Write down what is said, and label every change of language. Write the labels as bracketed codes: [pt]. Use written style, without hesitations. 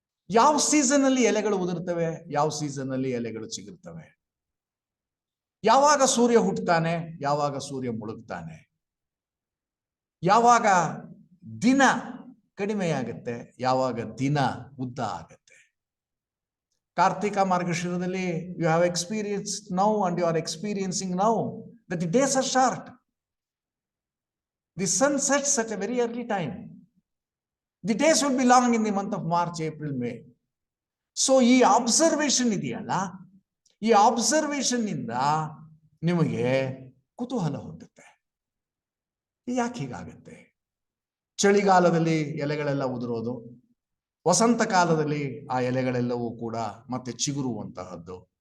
[kn] ಯಾವ ಸೀಸನ್ ಅಲ್ಲಿ ಎಲೆಗಳು ಉದುರ್ತವೆ, ಯಾವ ಸೀಸನ್ ಅಲ್ಲಿ ಎಲೆಗಳು ಚಿಗುರ್ತವೆ, ಯಾವಾಗ ಸೂರ್ಯ ಹುಟ್ಟುತ್ತಾನೆ, ಯಾವಾಗ ಸೂರ್ಯ ಮುಳುಗ್ತಾನೆ, ಯಾವಾಗ ದಿನ ಕಡಿಮೆಯಾಗುತ್ತೆ, ಯಾವಾಗ ದಿನ ಉದ್ದ ಆಗುತ್ತೆ. Kartika ಮಾರ್ಗಶಿರದಲ್ಲಿ [en] You have experience now and you are experiencing now that the days are short. The sun sets at a very early time. The days will be long in the month of March, April, May. [kn] So ಈ observation ಇದೆಯಲ್ಲ, ಈ observation ಇಂದ ನಿಮಗೆ ಕುತೂಹಲ ಹುಟ್ಟುತ್ತೆ. ಯಾಕೆ ಹೀಗಾಗುತ್ತೆ? ಚಳಿಗಾಲದಲ್ಲಿ ಎಲೆಗಳೆಲ್ಲ ಉದುರೋದು, ವಸಂತ ಕಾಲದಲ್ಲಿ ಆ ಎಲೆಗಳೆಲ್ಲವೂ ಕೂಡ ಮತ್ತೆ ಚಿಗುರುವಂತಹದ್ದು.